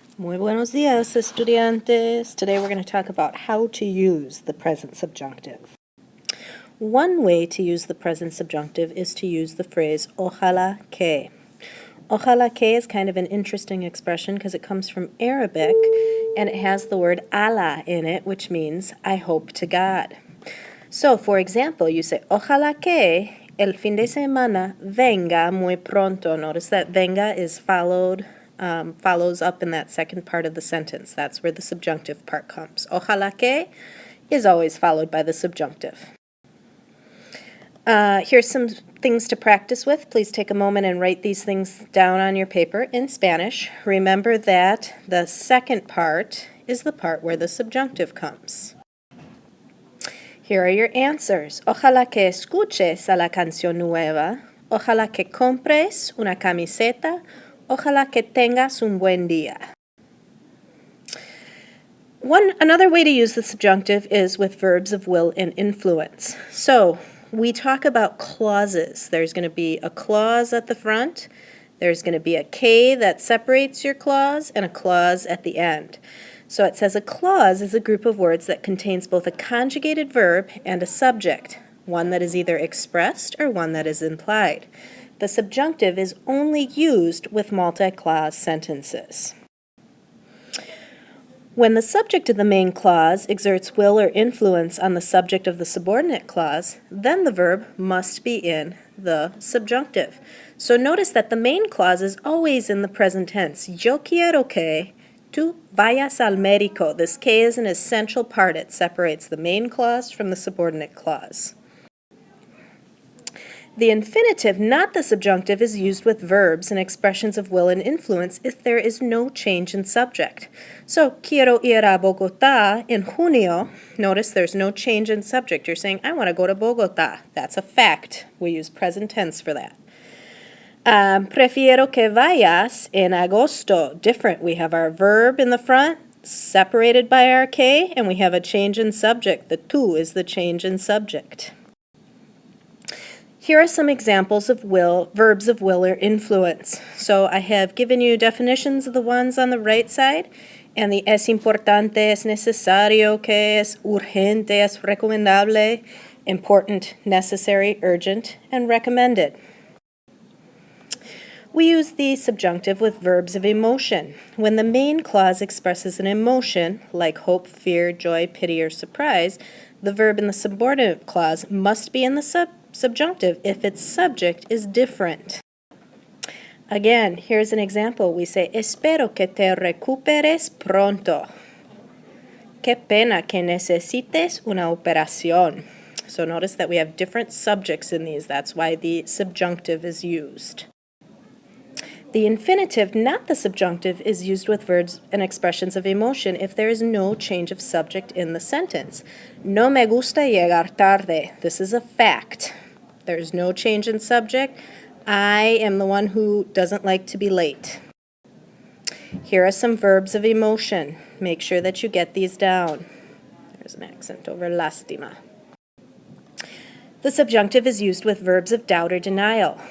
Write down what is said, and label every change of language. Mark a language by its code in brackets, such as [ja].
[es] Muy buenos días, estudiantes. [en] Today we're going to talk about how to use the present subjunctive. One way to use the present subjunctive is to use the phrase ojalá que. Ojalá que is kind of an interesting expression because it comes from Arabic and it has the word Allah in it, which means I hope to God. So, for example, you say [es] ojalá que el fin de semana venga muy pronto. [en] Notice that venga is follows up in that second part of the sentence. That's where the subjunctive part comes. Ojalá que is always followed by the subjunctive. Here's some things to practice with. Please take a moment and write these things down on your paper in Spanish. Remember that the second part is the part where the subjunctive comes. Here are your answers. [es] Ojalá que escuches a la canción nueva. Ojalá que compres una camiseta. Ojalá que tengas un buen día. [en] Another way to use the subjunctive is with verbs of will and influence. So, we talk about clauses. There's going to be a clause at the front. There's going to be a K that separates your clause and a clause at the end. So it says a clause is a group of words that contains both a conjugated verb and a subject, one that is either expressed or one that is implied. The subjunctive is only used with multi-clause sentences. When the subject of the main clause exerts will or influence on the subject of the subordinate clause, then the verb must be in the subjunctive. So notice that the main clause is always in the present tense. [es] Yo quiero que tú vayas al médico. [en] This que is an essential part. It separates the main clause from the subordinate clause. The infinitive, not the subjunctive, is used with verbs and expressions of will and influence if there is no change in subject. [es] So, quiero ir a Bogotá en junio. [en] Notice there's no change in subject. You're saying, I want to go to Bogotá. That's a fact. We use present tense for that. [es] Prefiero que vayas en agosto. [en] Different. We have our verb in the front, separated by our que, and we have a change in subject. The tú is the change in subject. Here are some examples of verbs of will or influence. So I have given you definitions of the ones on the right side, and the [es] es importante, es necesario, que es urgente, es recomendable, [en] important, necessary, urgent, and recommended. We use the subjunctive with verbs of emotion. When the main clause expresses an emotion, like hope, fear, joy, pity, or surprise, the verb in the subordinate clause must be in the subjunctive if its subject is different. Again, here's an example. We say, [es] espero que te recuperes pronto. Qué pena que necesites una operación. [en] So notice that we have different subjects in these. That's why the subjunctive is used. The infinitive, not the subjunctive, is used with verbs and expressions of emotion if there is no change of subject in the sentence. [es] No me gusta llegar tarde. [en] This is a fact. There's no change in subject. I am the one who doesn't like to be late. Here are some verbs of emotion. Make sure that you get these down. There's an accent over lástima. The subjunctive is used with verbs of doubt or denial.